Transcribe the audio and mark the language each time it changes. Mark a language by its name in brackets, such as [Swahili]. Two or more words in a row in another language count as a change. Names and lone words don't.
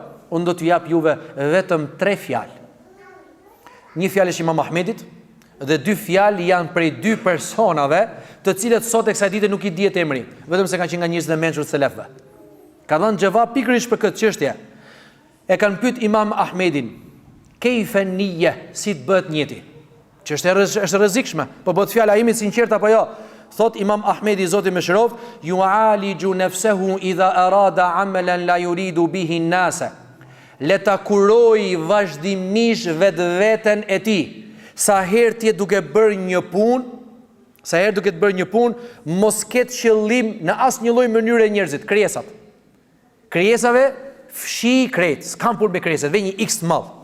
[Albanian] Unë do t'ju jap juve vetëm 3 fjalë. Një fjalë është Imam Ahmedit dhe 2 fjalë janë prej 2 personave, të cilët sot e kësaj dite nuk i dihet emri, vetëm se kanë qenë nga njerëz të mençur të selefëve. Ka dhënë xhavab pikërisht për këtë çështje. E kanë pyet Imam Ahmedin, [Arabic] كيف نية, [Albanian] si të bëhet njeti? Që është rrezikshme, po bëhet fjala imi sinqert apo jo? Thot Imam Ahmedi, Zoti më shëroft, [Arabic] يعالج نفسه إذا أراد عملا لا يريد به الناس. [Albanian] Le ta kuroj vazhdimisht vetveten e tij. Sa herë ti duke bërë një punë, mos ketë qëllim në asnjë lloj mënyre njerëzit, krijesat. Krijesave fshi krejt, s'kam punë me krijesat, vë një X të madh.